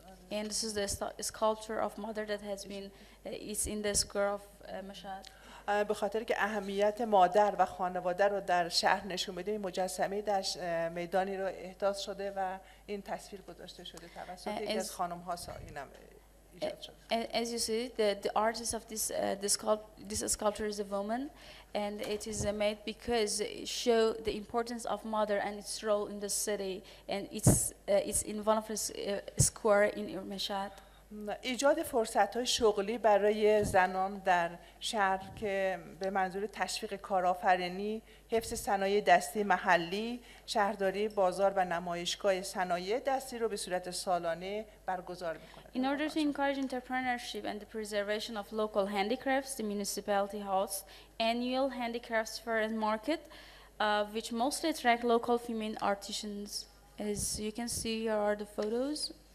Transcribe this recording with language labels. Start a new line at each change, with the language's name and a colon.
English: And this is the sculpture of mother that has been, it's in the square of Mashhad.
Persian: به خاطر که اهمیت مادر و خانواده رو در شهر نشون میده، این مجسمه در میدانی رو احداث شده و این تصویر گذاشته شده توسط یکی از خانم ها. اینم ایجاد شده.
English: As you see, the artist of this sculpture is a woman, and it is made because it show the importance of mother and its role in the city, and it's in one of the square in Mashhad.
Persian: ایجاد فرصت‌های شغلی برای زنان در شهر که به منظور تشویق کارآفرینی، حفظ صنایع دستی محلی، شهرداری بازار و نمایشگاه صنایع دستی رو به صورت سالانه برگزار می‌کنه.
English: In order to encourage entrepreneurship and the preservation of local handicrafts, the municipality hosts annual handicrafts fair and market, which mostly attract local female artisans. As you can see, here are the photos.